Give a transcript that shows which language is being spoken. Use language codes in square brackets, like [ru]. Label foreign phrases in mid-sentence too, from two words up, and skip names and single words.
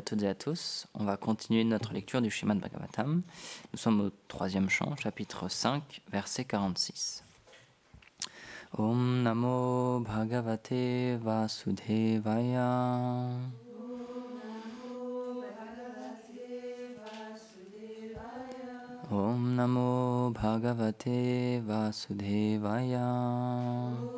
[fr] toutes et à tous. On va continuer notre lecture du Srimad Bhagavatam. Nous sommes au 3e chant, chapitre 5, verset 46. [sa] ओम् नमो भगवते वासुदेवाय. ओम् नमो भगवते वासुदेवाय.